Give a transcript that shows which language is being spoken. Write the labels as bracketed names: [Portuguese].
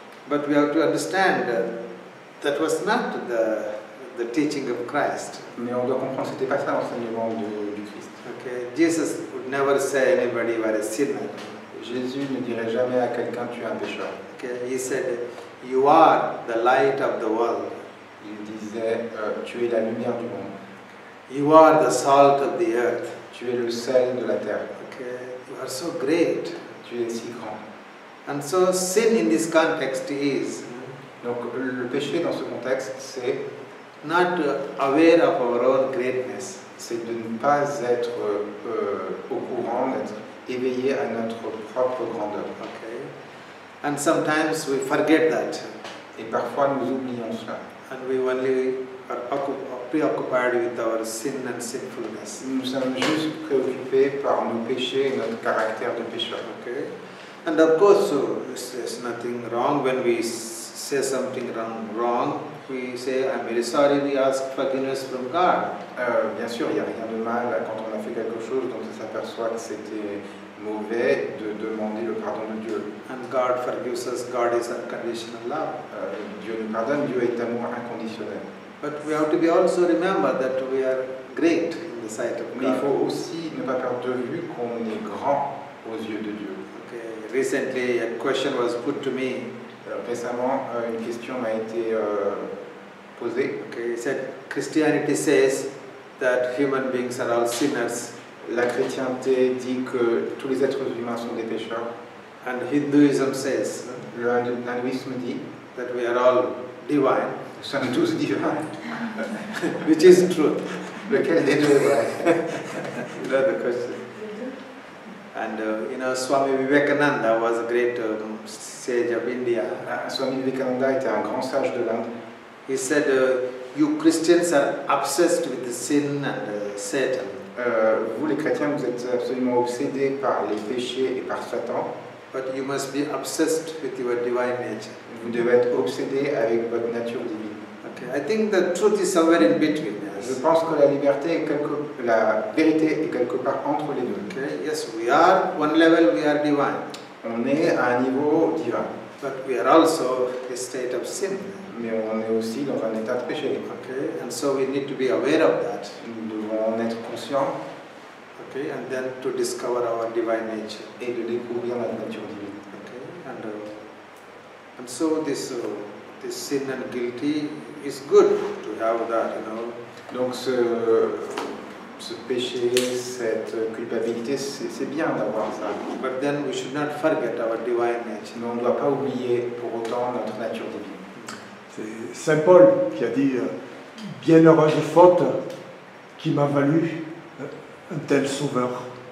[English] But we have to understand that was not the teaching of Christ. [French] Mais on doit comprendre que ce n'était pas ça l'enseignement du Christ. [English] Okay, Jesus would never say anybody were a sinner. [French] Jésus ne dirait jamais à quelqu'un tu es un pécheur. [English] Okay, he said, "You are the light of the world. [French] Il disait tu es la lumière du monde. [English] You are the salt of the earth. [French] Tu es le sel de la terre. [English] Okay, you are so great." [French] Tu es si grand. [English] And so sin in this context is [French] Donc le péché dans ce contexte, c'est [English] not aware of our own greatness. [French] C'est de ne pas être au courant, d'être éveillé à notre propre grandeur. [English] Okay, and sometimes we forget that, [French] Et parfois nous oublions cela. [English] and we only are preoccupied with our sin and sinfulness. [French] Nous sommes juste préoccupés par nos péchés et notre caractère de pécheur. [English] Okay, and of course, there's nothing wrong when we say something wrong. We say, "I'm very sorry." We ask forgiveness from God. [French] Bien sûr, il n'y a rien de mal quand on a fait quelque chose dont on s'aperçoit que c'était mauvais de demander le pardon de Dieu. [English] And God forgives us. God is unconditional love. [French] Dieu nous pardonne, Dieu est amour inconditionnel. [English] But we have to be also remember that we are great in the sight of [French] Mais il [English] God. [French] faut aussi ne pas perdre de vue qu'on est grand aux yeux de Dieu. [English] Okay. Recently, a question was put to me. [French] Récemment, une question m'a été posée. [English] Okay, it said Christianity says that human beings are all sinners, [French] La chrétienté dit que tous les êtres humains sont des pécheurs. [English] and Hinduism says [French] L'hindouisme dit [English] that we are all divine, [French] nous sommes tous divins. [English] which is true. [French] Lequel des deux est vrai? [English] You know the question. And you know, Swami Vivekananda was a great sage of India. [French] Swami Vivekananda était un grand sage de l'Inde. [English] He said, "You Christians are obsessed with the sin and Satan. [French] Vous les chrétiens, vous êtes absolument obsédés par les péchés et par Satan. [English] But you must be obsessed with your divine nature." [French] Vous devez être obsédés avec votre nature divine. [English] Okay, I think the truth is somewhere in between. [French] Je [English] Yes. [French] pense que la vérité est quelque part entre les deux. [English] Okay, yes, we are one level. We are divine, [French] On est à un niveau divin, [English] but we are also a state of sin. [French] mais on est aussi dans un état de péché. [English] Okay, and so we need to be aware of that. [French] Nous devons en être conscients [English] Okay, and then to discover our divine nature. [French] et de découvrir notre nature divine. [English] Okay, and so this sin and guilty is good to have that, you know. [French] Donc ce péché, cette culpabilité, c'est bien d'avoir ça. [English] But then we should not forget our divine nature. [French] Mais on ne doit pas oublier pour autant notre nature divine. C'est Saint Paul qui a dit bienheureuse faute qui m'a valu un tel sauveur.